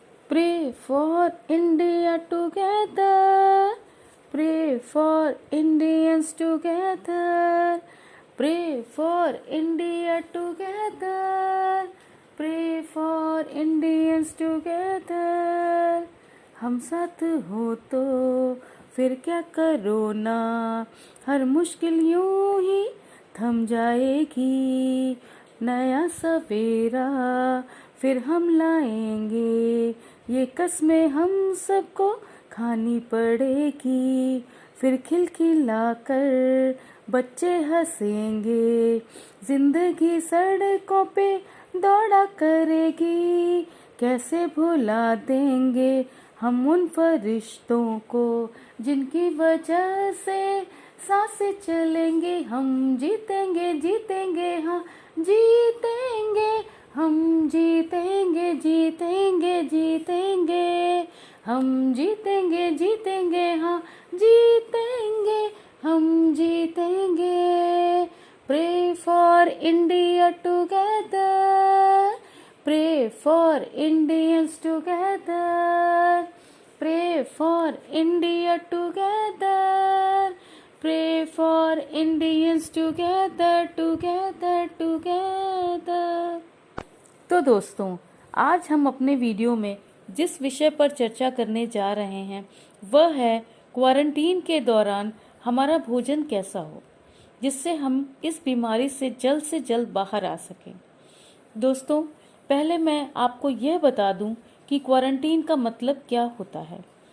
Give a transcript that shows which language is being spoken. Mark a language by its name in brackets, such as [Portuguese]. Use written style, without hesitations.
[English] Pray for India together. Pray for Indians together. Pray for India together. Pray for Indians together. [Hindi] हम साथ हो तो फिर क्या करो ना, हर मुश्किल यूं ही थम जाएगी। नया सवेरा फिर हम लाएंगे, ये कस्में हम सबको खानी पड़ेगी। फिर खिलखिलाकर बच्चे हंसेंगे, जिंदगी सड़कों पे दौड़ा करेगी। कैसे भुला देंगे हम उन फरिश्तों को, जिनकी वजह से सांसें चलेंगे। हम जीतेंगे जीतेंगे हाँ जीतेंगे, हम जीतेंगे जीतेंगे जीतेंगे, हम जीतेंगे जीतेंगे हाँ जीतेंगे, हम जीतेंगे। [English] Pray for India together. Pray for Indians together. Pray for India together. Pray for Indians together, together, together. [Hindi] तो दोस्तों, आज हम अपने वीडियो में जिस विषय पर चर्चा करने जा रहे हैं वह है क्वारंटीन के दौरान हमारा भोजन कैसा हो, जिससे हम इस बीमारी से जल्द बाहर आ सकें। दोस्तों, पहले मैं आपको यह बता दूं कि क्वारंटीन का मतलब क्या होता है।